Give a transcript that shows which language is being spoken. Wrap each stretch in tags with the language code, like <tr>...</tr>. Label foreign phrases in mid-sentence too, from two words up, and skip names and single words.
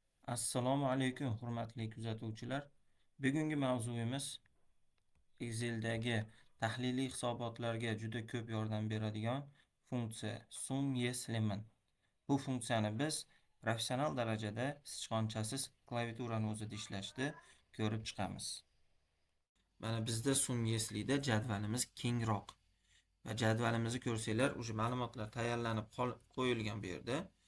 <uz>Assalomu alaykum, hurmatli kuzatuvchilar. Bugungi mavzuimiz Excel'dagi tahliliy hisobotlarga juda ko'p yordam beradigan funksiya sum, yes, lemon. Bu funksiyani biz professional darajada sichqonchasiz klaviaturani o'zida ishlashda ko'rib chiqamiz. Mana bizda sum, yes'da jadvalimiz kengroq. Va jadvalimizni ko'rsanglar, o'sha ma'lumotlar tayyorlanib qo'yilgan bu yerda.</uz>